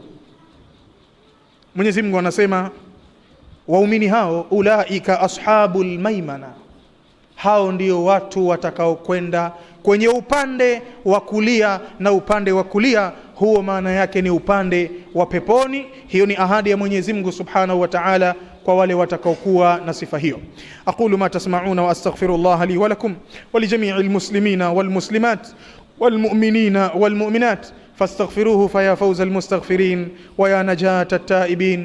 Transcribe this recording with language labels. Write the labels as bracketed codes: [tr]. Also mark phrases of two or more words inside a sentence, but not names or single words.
[sw] Mwenyezi Mungu anasema, waumini hao, [ar] أولئك أصحاب الميمنة, [sw] hao ndio watu watakao kwenda kwenye upande wa kulia, na upande wa kulia huo maana yake ni upande wa peponi. Hiyo ni ahadi ya Mwenyezi Mungu [ar] سبحانه وتعالى [sw] kwa wale watakaokuwa na sifa hiyo. [ar] أقول ما تسمعون وأستغفر الله لي ولكم ولجميع المسلمين والمسلمات والمؤمنين والمؤمنات فاستغفروه فيا فوز المستغفرين ويا نجاة التائبين.